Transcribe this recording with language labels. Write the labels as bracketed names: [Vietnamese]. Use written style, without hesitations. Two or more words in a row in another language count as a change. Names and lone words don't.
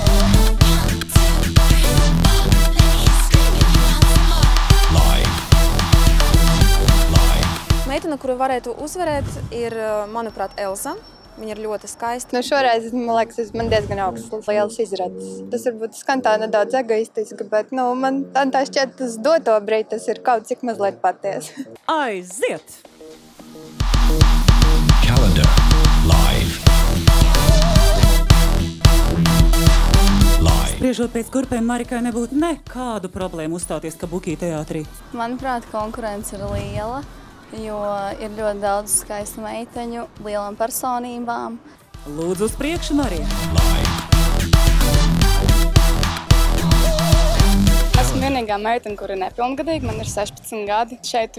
[Latvian] Meitene, kuru varētu uzvarēt, ir, manuprāt, Elza. Viņa ir ļoti skaista. Šoreiz, man liekas, man diezgan augsts, liels izredzes. Tas varbūt skan tā nedaudz egoistiski, bet man tā šķiet, uz doto brīdi tas ir kaut cik mazliet patiesi. Aiziet! Calendar Live. Live. Spriežot pēc kurpēm, Marikai nebūtu nekādu problēmu uzstāties Kabuki teātrī. Manuprāt, konkurence ir liela. Jo ir ļoti daudz skaistu meiteņu, lielām personībām. Lūdzu uz priekšu, Marija! Esmu vienīgā meitene, kur ir nepilngadīga, man ir 16 gadi.